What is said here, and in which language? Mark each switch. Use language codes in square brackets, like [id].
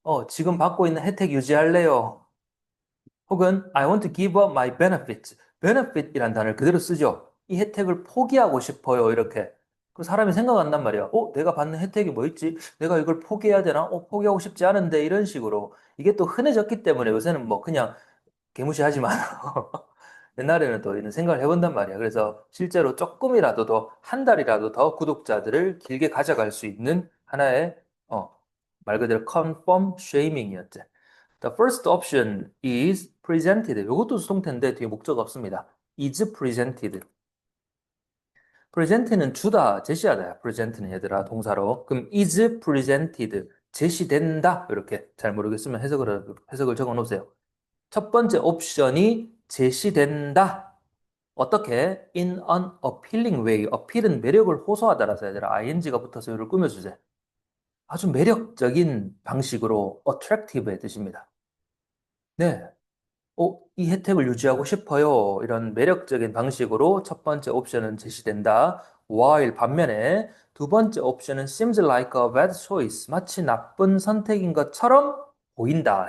[ko] 지금 받고 있는 혜택 유지할래요. 혹은 [en] I want to give up my benefits. [ko] benefit이란 단어를 그대로 쓰죠. 이 혜택을 포기하고 싶어요. 이렇게. 그 사람이 생각한단 말이야. 내가 받는 혜택이 뭐 있지? 내가 이걸 포기해야 되나? 포기하고 싶지 않은데 이런 식으로. 이게 또 흔해졌기 때문에 요새는 뭐 그냥 개무시하지만 옛날에는 또 이런 생각을 해본단 말이야. 그래서 실제로 조금이라도 더, 한 달이라도 더 구독자들을 길게 가져갈 수 있는 하나의, 말 그대로 confirm shaming이었지. [en] The first option is presented. [ko] 이것도 수동태인데 뒤에 목적 없습니다. [en] is presented. [ko] present는 주다, 제시하다야. present는 얘들아, 동사로. 그럼 is presented. 제시된다. 이렇게 잘 모르겠으면 해석을 적어 놓으세요. 첫 번째 옵션이 제시된다. 어떻게? [en] In an appealing way. [ko] appeal은 매력을 호소하다라서 얘들아 ing가 붙어서 이를 꾸며주세요. 아주 매력적인 방식으로 attractive의 뜻입니다. 네. 이 혜택을 유지하고 싶어요. 이런 매력적인 방식으로 첫 번째 옵션은 제시된다. while 반면에 두 번째 옵션은 [en] seems like a bad choice. [ko] 마치 나쁜 선택인 것처럼 보인다.